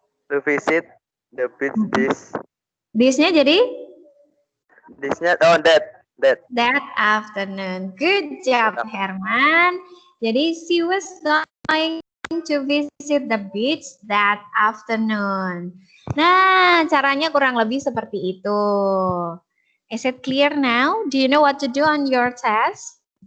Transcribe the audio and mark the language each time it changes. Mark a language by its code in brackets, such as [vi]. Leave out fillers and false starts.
[en] To visit the beach [id] This-nya jadi? [en] That afternoon. Good job, Herman. [id] Jadi [en] she was going to visit the beach that afternoon. [id] Nah, caranya kurang lebih seperti itu. [en] Is it clear now? Do you know what to do on your test?